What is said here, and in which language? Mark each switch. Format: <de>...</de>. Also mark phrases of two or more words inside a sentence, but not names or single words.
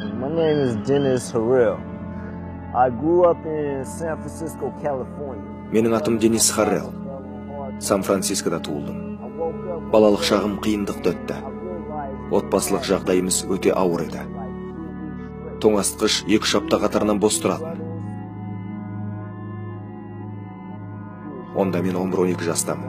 <en>name is Dennis Harrell. I grew up in San Francisco, California.</en> <kk>Менің атым Денис Харрелл. Сан-Францискода туылдым. Балалық шағым қиындықты өтті. Отбасылық жағдайымыз өте ауыр еді. Тоңастқыш 2-3 апта қатарынан бос тұратын. Онда мен 11-12 жастамын.</kk>